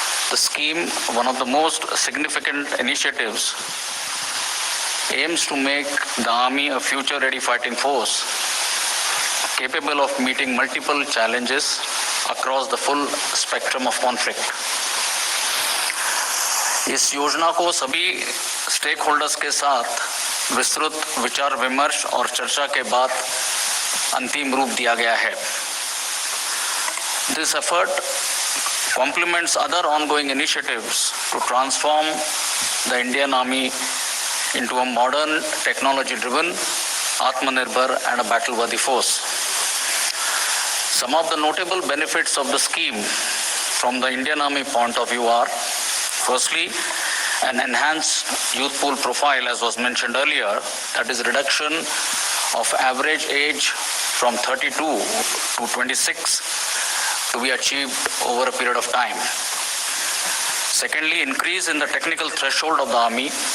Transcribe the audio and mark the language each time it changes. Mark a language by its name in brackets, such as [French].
[English] The scheme, one of the most significant initiatives, aims to make the Army a future-ready fighting force capable of meeting multiple challenges across the full spectrum of conflict. [Hindi] इस योजना को सभी stake holders के साथ विस्तृत विचार विमर्श और चर्चा के बाद अंतिम रूप दिया गया है. [English] This effort complements other ongoing initiatives to transform the Indian Army into a modern, technology-driven, Atmanirbhar and a battle-worthy force. Some of the notable benefits of the scheme from the Indian Army point of view are: firstly, an enhanced youth pool profile, as was mentioned earlier, that is reduction of average age from 32 to 26 to be achieved over a period of time. Secondly, increase in the technical threshold of the Army